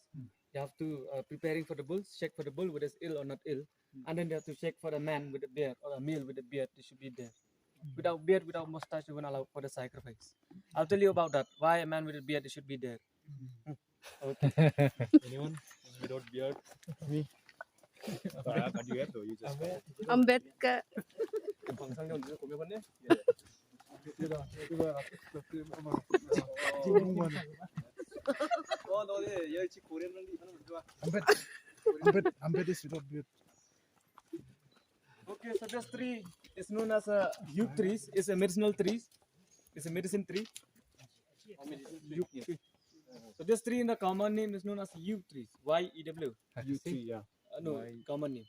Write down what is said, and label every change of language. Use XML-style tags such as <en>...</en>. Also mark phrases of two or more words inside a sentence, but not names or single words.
<en>You have to preparing for the bulls, check for the bull whether it's ill or not ill, and then they have to check for a man with a beard or a male with a beard. They should be there. Without beard, without mustache, you won't allow for the sacrifice. I'll tell you about that. Why a man with a beard should be there. Okay. Anyone without beard? Me. But you have though. You just. Ambet ka. Ambet is without beard. Okay, so this tree is known as a yew trees. It's a medicinal trees. It's a medicine tree. Yew tree. So this tree in the common name is known as yew trees. Y-E-W. Yeah. No, common name.</en>